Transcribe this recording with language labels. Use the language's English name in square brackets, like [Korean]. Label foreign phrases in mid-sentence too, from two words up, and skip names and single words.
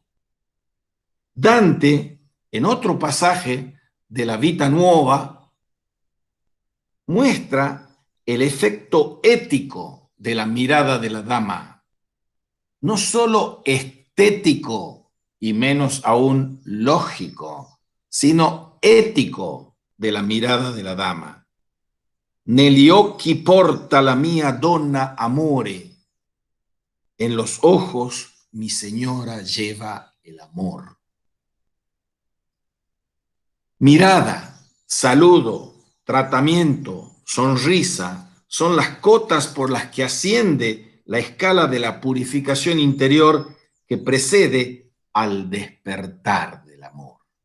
[Spanish] Dante, en otro pasaje de la Vita Nuova, muestra el efecto ético de la mirada de la dama, no solo estético y menos aún lógico, sino ético de la mirada de la dama. [Italian] Negli occhi porta la mia donna amore, [Spanish] en los ojos mi señora lleva el amor. Mirada, saludo, tratamiento, sonrisa son las cotas por las que asciende la escala de la purificación interior que precede al despertar del amor.